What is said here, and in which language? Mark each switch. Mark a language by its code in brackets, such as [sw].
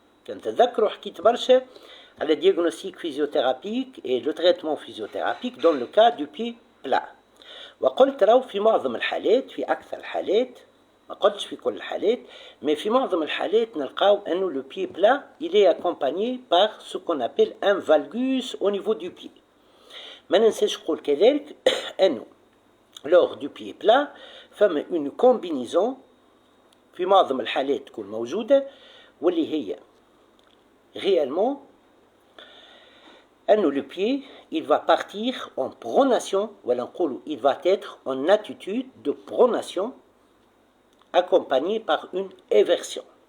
[ar] كنتذكروا حكيت برشا على [fr] diagnostic physiothérapique et le traitement physiothérapique dans le cas du pied plat. [ar] وقلت راهو في معظم الحالات، في أكثر الحالات، ما قلتش في كل الحالات، mais في معظم الحالات نلقاو أنه [fr] le pied plat il est accompagné par ce qu'on appelle un valgus au niveau du pied. [ar] ما ننساش نقول كذلك أنه [fr] lors du pied plat فما une combinaison في معظم الحالات تكون موجودة واللي هي réellement أنه le pied il va partir en pronation ولا نقولوا il va être en attitude de pronation accompagné par une éversion.